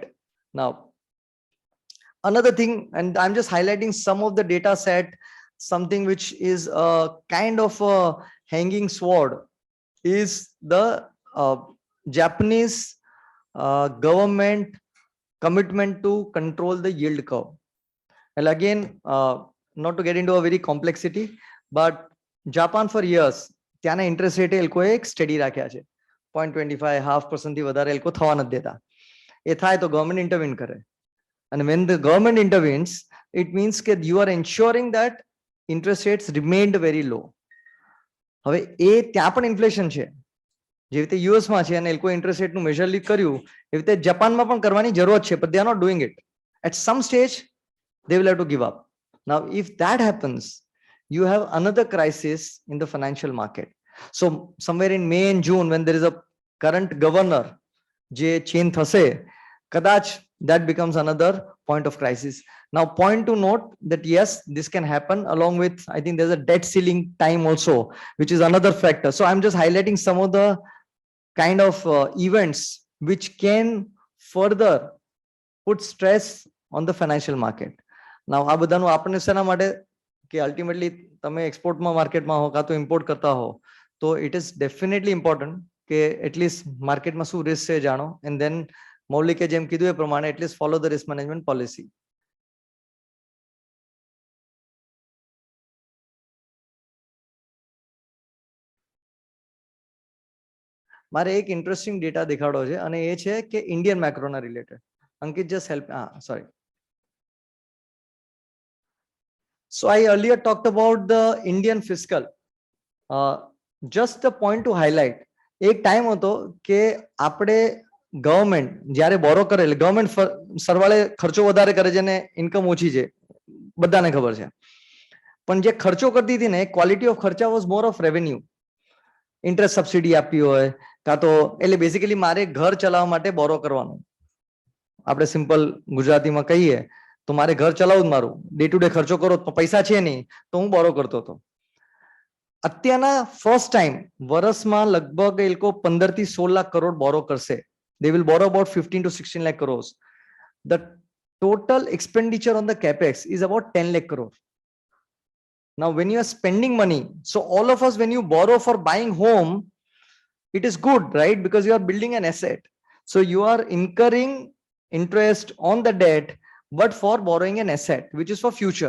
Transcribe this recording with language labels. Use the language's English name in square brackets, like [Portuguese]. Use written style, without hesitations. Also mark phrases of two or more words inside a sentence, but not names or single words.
[English] Now, another thing, and I'm just highlighting some of the data set, something which is a kind of a hanging sword, is the Japanese government commitment to control the yield curve. And again, not to get into a very complexity, but Japan for years, ત્યાંના interest rate [Gujarati] એ લોકોએ [English] steady [Gujarati] રાખ્યા છે. 0.25, 0.5% થી વધારે એ લોકો થવા નથી દેતા. એ થાય તો [English] government intervene [Gujarati] કરે. [English] And when the government intervenes, it means that you are ensuring that interest rates remained very low. [Gujarati] હવે એ ત્યાં પણ inflation છે. જે રીતે યુએસમાં છે અને એ લોકો [English] interest rateનું [Gujarati] મેજરલી કર્યું, એવી રીતે જાપાનમાં પણ કરવાની જરૂરત છે, [English] but they are not doing it. At some stage, they will have to give up. Now, if that happens, you have another crisis in the financial market. So somewhere in May and June, when there is a current governor, J [Gujarati] ચેન્જ થશે, કદાચ [English] that becomes another point of crisis. Now, point to note that yes, this can happen along with, I think there's a debt ceiling time also, which is another factor. So I'm just highlighting some of the kind of events which can further put stress on the financial market. Now, [Gujarati] આ બધાનું આપણને શેના માટે કે અલ્ટિમેટલી તમે એક્સપોર્ટમાં માર્કેટમાં હો કાં તો ઇમ્પોર્ટ કરતા હો તો [English] it is definitely important [Gujarati] કે એટલીસ્ટ માર્કેટમાં શું રિસ્ક છે જાણો [English] and then [Gujarati] મૌલિકે જેમ કીધું એ પ્રમાણે એટલીસ્ટ [English] follow the risk management policy. [Gujarati] મારે એક ઇન્ટરેસ્ટિંગ ડેટા દેખાડો છે અને એ છે કે [English] Indian macroના [Gujarati] રિલેટેડ. [English] અંકિત just help. sorry. So I earlier talked about the Indian fiscal. Just a point to highlight. [Gujarati] એક ટાઈમ હતો કે આપણે ગવર્મેન્ટ જ્યારે બોરો કરે એટલે ગવર્મેન્ટ સરવાળે ખર્ચો વધારે કરે છે ને ઇન્કમ ઓછી છે, બધાને ખબર છે. પણ જે ખર્ચો કરતી હતી ને [English] quality of [Gujarati] ખર્ચા [English] was more of revenue. interest subsidy [Gujarati] આપવી હોય કાં તો એટલે બેઝિકલી મારે ઘર ચલાવવા માટે બોરો કરવાનું. આપણે સિમ્પલ ગુજરાતીમાં કહીએ તો મારે ઘર ચલાવવું જ મારું [English] day to day [Gujarati] ખર્ચો કરો તો પૈસા છે નહીં તો હું બોરો કરતો હતો. અત્યારના [English] first time [Gujarati] વર્ષમાં લગભગ એ લોકો 15 થી 16 લાખ કરોડ બોરો કરશે. [English] They will borrow about 15 to 16 lakh crores. The total expenditure on the capex is about 10 lakh crore. Now, when you are spending money, so all of us, when you borrow for buying home, it is good, right? Because you are building an asset. So you are incurring interest on the debt, but for borrowing an asset, which is for future.